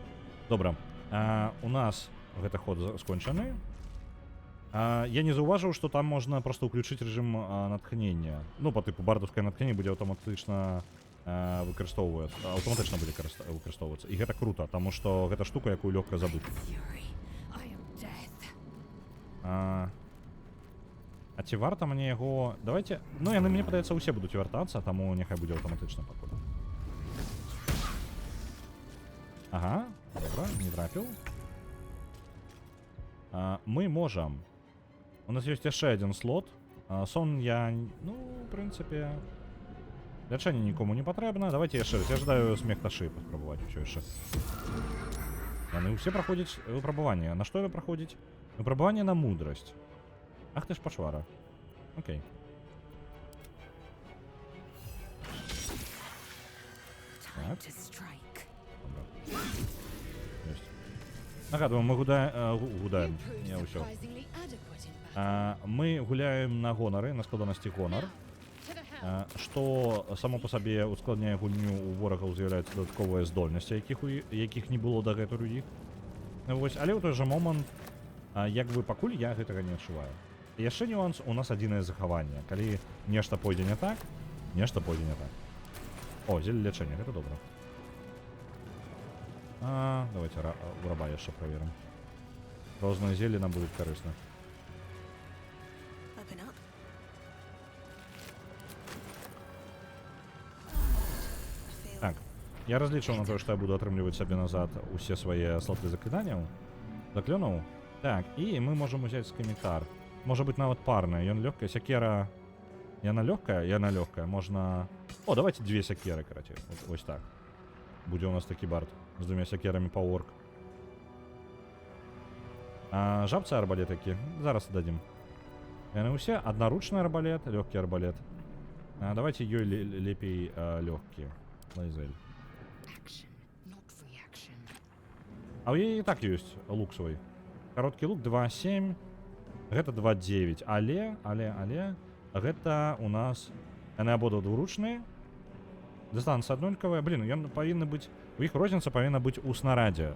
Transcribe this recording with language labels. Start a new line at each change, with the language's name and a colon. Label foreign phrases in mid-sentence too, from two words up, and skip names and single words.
Belarusian: У нас гэты ход скончаны. Я не заўважыў, што там можна просто ўключыць рэжым натхнення. Ну, па тыпу бардаўскае натхненне будзе аўтаматычна аўтаматычна будзе выкарыстоўвацца. І гэта круто, таму што гэта штука, якую лёгка забыць.
English: Fury, I am death.
Belarusian: А ці варта мне яго... Давайте... Ну, яны, мне падаецца, усе будуць вяртацца, таму няхай будзе аўтаматычна пакуль. Ага, добра, не трапіў. Мы можам. У нас ёсць яшчэ адзін слот. Сон я... Ну, в прынцыпе... Лячэнне нікому не патрэбна. Давайте яшчэ раз. Я жадаю смехташы паспрабаваць усё яшчэ. Яны ўсе праходзяць выпрабаванне. На што яны праходзяць? Выпрабаванне на мудрасць. Ах ты ж пашвара. Окей.
English: Time to strike.
Belarusian: Ёсць. Нагадваю, мы гудаем. Не ўсё.
English: Surprisingly adequate in battle.
Belarusian: Мы гуляем на гонары, на складанасці гонар.
English: To the helm.
Belarusian: Што само па сабе ускладняе гульню, у ворагаў з'яўляюцца дадатковыя здольнасці, якіх не было дагэтуль у іх. Вось, але ў той жа момант, як бы пакуль я гэтага не адчуваю. І яшчэ нюанс, у нас адзінае захаванне. Калі нешта пойдзе не так, нешта пойдзе не так. О, зеле лячэння, гэта добра. Давайте у раба яшчэ праверым. Розныя зелі нам будуць карысны.
English: Open up.
Belarusian: Так, я разлічваў на тое, што я буду атрымліваць сабе назад усе свае слоты заклінанняў. Заклёнаў. Так, і мы можам узяць скімітар. Можа быць нават парная. Ён лёгкая. Сякера... Яна лёгкая. Можна... О, давайте две сякеры, карацей. Вось так. Будзе у нас такі бард з двумя сякерамі па орк. Жабцы арбалетакі. Зараз дадзім. Яны ўсе. Аднаручны арбалет, лёгкі арбалет. Давайте ёй лепей лёгкі. Лайзель.
English: Action, not reaction.
Belarusian: А ў яе і так ёсць лук свой. Кароткі лук 2.7. Гэта 2.9. Але гэта у нас... Яны абодва двуручныя. Дыстанцыя аднолькавая. Блін, ён павінны быць... У іх розніца павінна быць у снарадзе.